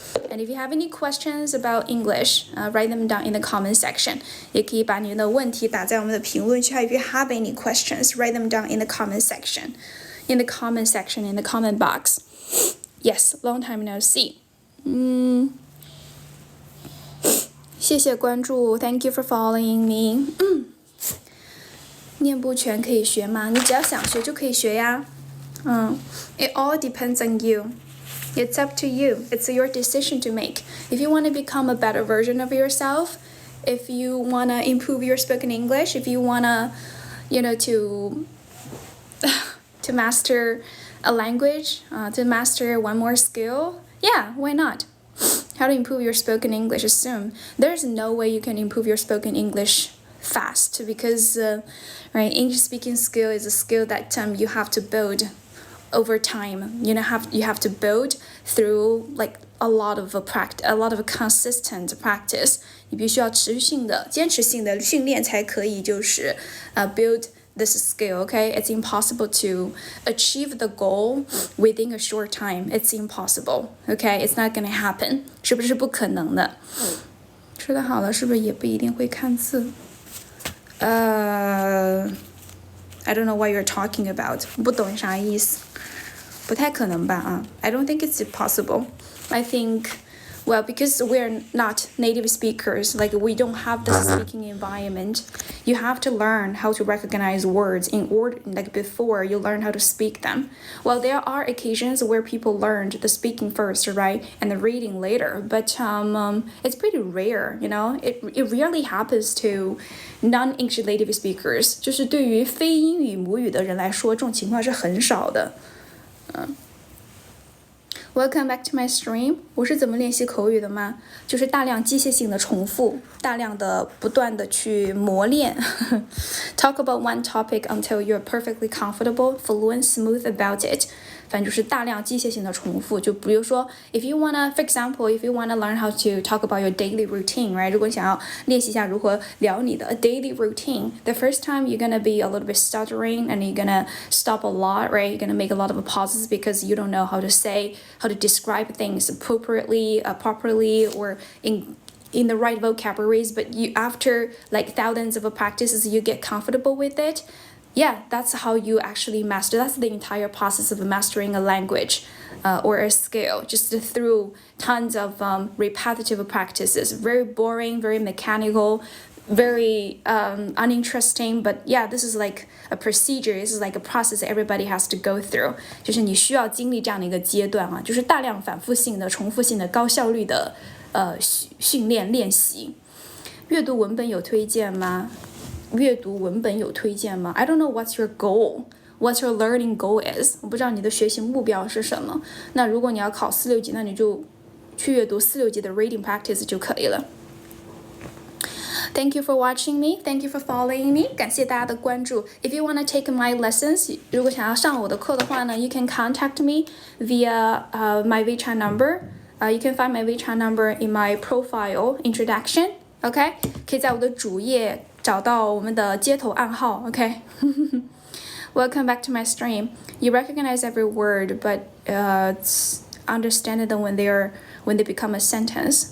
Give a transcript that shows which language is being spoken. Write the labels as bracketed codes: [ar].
[en] And if you have any questions about English, write them down in the comment section. [zh] 也可以把你们的问题打在我们的评论区。 [en] If you have any questions, write them down in the comment section. In the comment box. Yes, long time no see. [zh] 谢谢关注 [en] Thank you for following me. [zh] 念不全可以学吗？你只要想学就可以学呀。 [en] It all depends on you. It's up to you. It's your decision to make. If you want to become a better version of yourself, if you want to improve your spoken English, if you want to, to master a language, to master one more skill, yeah, why not? How to improve your spoken English? Assume there's no way you can improve your spoken English fast because, English speaking skill is a skill that you have to build over time. You have to build through like a lot of consistent practice. [zh] 你必须要持续性的、坚持性的训练才可以， [en] build this skill. Okay, it's impossible to achieve the goal within a short time. It's impossible. Okay, it's not gonna happen. [zh] 是不是不可能的？吃得好了，是不是也不一定会看字？ [en] I don't know what you're talking about. [zh] 不懂啥意思？不太可能吧啊 [en] I don't think it's possible. I think, well, because we're not native speakers, like we don't have the speaking environment, you have to learn how to recognize words in order, like before you learn how to speak them. Well, there are occasions where people learned the speaking first, right, and the reading later, but it's pretty rare, It rarely happens to non-English native speakers. [zh] 就是对于非英语母语的人来说，这种情况是很少的。 [en] Welcome back to my stream. [zh] 我是怎么练习口语的吗？就是大量机械性的重复，大量的不断的去磨练。 [en] Talk about one topic until you're perfectly comfortable, fluent, smooth about it. [zh] 反正就是大量机械性的重复。就比如说 [en] for example, if you wanna learn how to talk about your daily routine, right? [zh] 如果你想要练习一下如何聊你的 [en] daily routine, the first time you're gonna be a little bit stuttering and you're gonna stop a lot, right? You're gonna make a lot of pauses because you don't know how to describe things appropriately, properly, or in the right vocabularies, but after like thousands of practices, you get comfortable with it. Yeah, that's how you actually master. That's the entire process of mastering a language or a skill, just through tons of repetitive practices. Very boring, very mechanical, very uninteresting, but yeah, this is like a procedure. This is like a process everybody has to go through. [zh] 就是你需要经历这样的一个阶段啊，就是大量反复性的、重复性的、高效率的训练练习。阅读文本有推荐吗？阅读文本有推荐吗 [en] ？I don't know what's your goal. What your learning goal is. [zh] 我不知道你的学习目标是什么。那如果你要考4、6级，那你就去阅读4、6级的 [en] reading practice [zh] 就可以了。 [en] Thank you for watching me. Thank you for following me. [zh] 感谢大家的关注。 [en] If you want to take my lessons, [zh] 如果想要上我的课的话呢 [en] you can contact me via my WeChat number. You can find my WeChat number in my profile introduction. [zh] OK, 可以在我的主页找到我们的接头暗号。OK. [en] Welcome back to my stream. You recognize every word, but understand them when they become a sentence.